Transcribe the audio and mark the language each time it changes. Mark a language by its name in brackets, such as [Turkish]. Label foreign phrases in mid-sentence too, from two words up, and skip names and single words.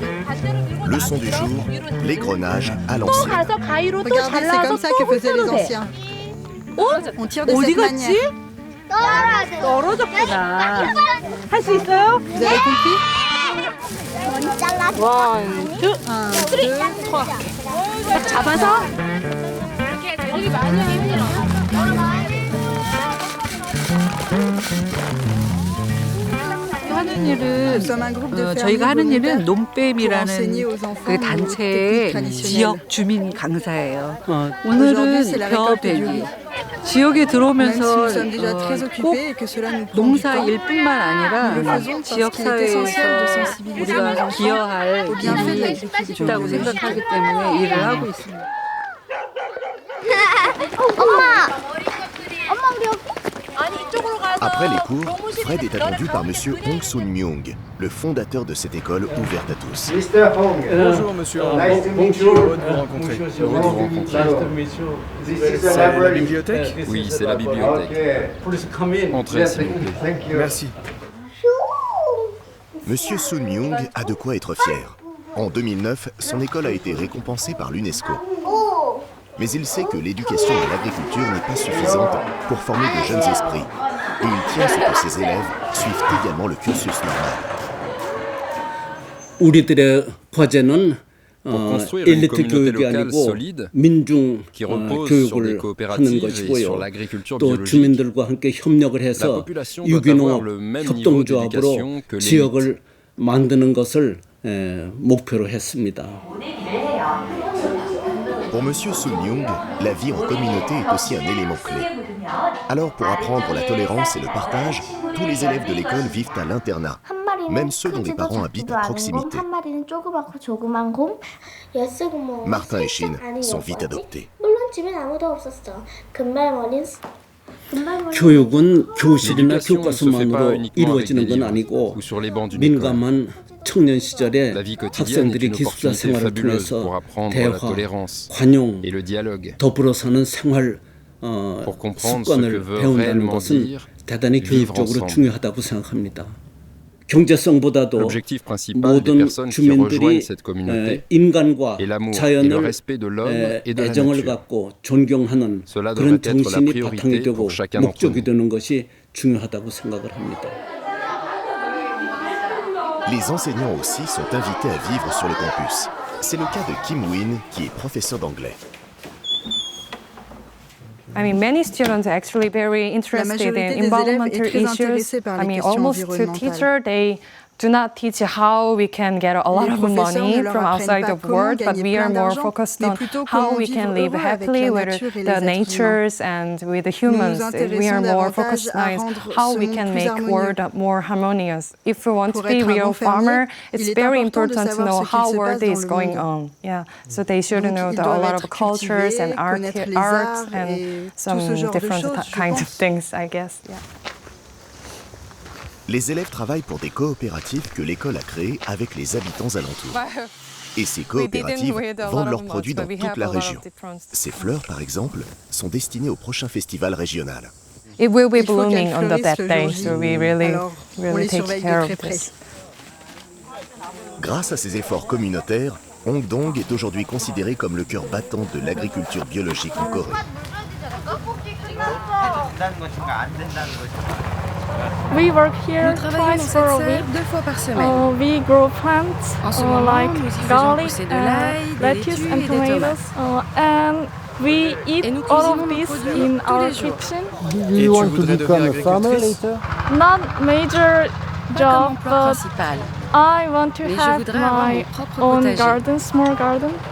[French] Leçon du jour, l'égrenage à l'ancienne. Regardez, c'est comme ça que faisaient les anciens. On tire de cette manière. Vous avez compris? 1, 2, 3. [Korean] 하는 일은 [French] Nous sommes un groupe de fermiers [Korean] 저희가 하는 일은 [French] volontaires pour [Korean] 놈뱀이라는 [French] enseigner aux enfants [Korean] 그 [French] nos [Korean] 단체의 [French] techniques traditionnelles. [Korean] 지역 주민 강사예요. [French] Aujourd'hui, [Korean] 오늘은 [French] c'est la récolte du [Korean] 벼베기. [French] riz. [Korean] 지역에 [French] Même si [Korean] 들어오면서 [French] nous sommes déjà très [Korean] 꼭 [French] occupés et que cela nous prend du [Korean] 농사 [French] temps, [Korean] 일뿐만 아니라 [French] nous le faisons parce [Korean] 지역 [French] qu'il est essentiel de [Korean] 사회에서 [French] sensibiliser les [Korean] 우리가 [French] enfants [Korean] 기여할 [French] au bienfait de [Korean] 일이 [French] l'agriculture. [Korean] 있다고 생각하기 때문에 일을 하고 있습니다. [French] Après les cours, Fred est attendu par M. Hong Sun-myung, le fondateur de cette école ouverte à tous. [English] Mr. Hong. [French] Bonjour monsieur. [English] Nice to meet you. [French] Heureux de vous rencontrer. Heureux de vous rencontrer. [English] This is the [French] C'est la [English] library. [French] bibliothèque? Oui, c'est la bibliothèque. Okay. Entrez s'il vous plaît. [English] Thank you. [French] Merci. Monsieur Sun-myung a de quoi être fier. En 2009, son école a été récompensée par l'UNESCO. Mais il sait que l'éducation à l'agriculture n'est pas suffisante pour former de jeunes esprits. Et il tient à ce que ses élèves suivent également le cursus normal. [Korean] 우리들의 과제는 [French] Pour construire une [Korean] 엘리트 [French] communauté [Korean] 교육이 [French] locale [Korean] 아니고 [French] solide [Korean] 민중 [French] qui repose sur des [Korean] 교육을 하는 [French] coopératives et sur [Korean] 것이고요. [French] l'agriculture [Korean] 또 [French] biologique. [Korean] 주민들과 함께 협력을 [French] La [Korean] 해서 [French] population doit avoir le [Korean] 유기농 [French] même niveau [Korean] 협동조합으로 [French] d'éducation que l'élite. [Korean] 지역을 만드는 것을 목표로 했습니다. [French] Pour Monsieur Sun Myung, la vie en communauté est aussi un élément clé. Alors, pour apprendre la tolérance et le partage, tous les élèves de l'école vivent à l'internat, même ceux dont les parents habitent à proximité. Martin et Shin sont vite adoptés. [Korean] 교육은 교실이나 교과서만으로 이루어지는 건 아니고 민감한 청년 시절에 학생들이 기숙사 생활을 통해서 대화, 관용, 더불어 사는 생활 습관을 배운다는 것은 대단히 교육적으로 중요하다고 생각합니다. 경제성보다도 모든 주민들이 인간과 자연을 애정을 갖고 존경하는 그런 정신이 바탕이 되고 목적이 되는 것이 중요하다고 생각을 합니다. [French] Les enseignants aussi sont invités à vivre sur le campus. C'est le cas de Kim Win, qui est professeur d'anglais. [English] I mean, many students are actually very interested in environmental issues. I mean, almost to teacher, they do not teach how we can get a lot of money from outside the world, but we are more focused on how we can live happily with the natures and with the humans. We are more focused on how we can make world more harmonious. If we want to be real farmer, it's very important to know how world is going on. Yeah, so they should know a lot of cultures and arts and some different kinds of things, I guess. Yeah. [French] Les élèves travaillent pour des coopératives que l'école a créées avec les habitants alentours. Et ces coopératives vendent leurs produits dans toute la région. Ces fleurs, par exemple, sont destinées au prochain festival régional. [English] It will be blooming on that day, so we really take care of this. [French] Grâce à ces efforts communautaires, Hongdong est aujourd'hui considéré comme le cœur battant de l'agriculture biologique en Corée. [English] We work here twice for a week. [French] 2 fois par semaine. [English] We grow plants like garlic, lettuce and tomatoes. And we eat all of this in our kitchen. Do you want to become a farmer later? Not major job, but I want to have my own garden, small garden.